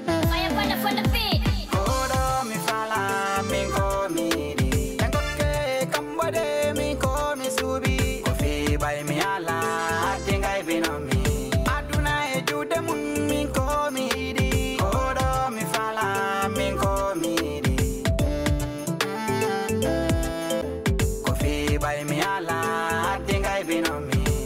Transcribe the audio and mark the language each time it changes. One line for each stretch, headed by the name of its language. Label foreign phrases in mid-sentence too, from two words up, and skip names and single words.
English: Fire, fire, fire, fire.
Fula: Kodo mi fala, min ko mi di. Engoke kam wade, min ko mi subi. Ko fi bay mi ala, ati ngai bino mi. Aduna e jude mun, min ko mi di. Kodo mi fala, min ko mi di. Ko fi bay mi ala, ati ngai bino mi.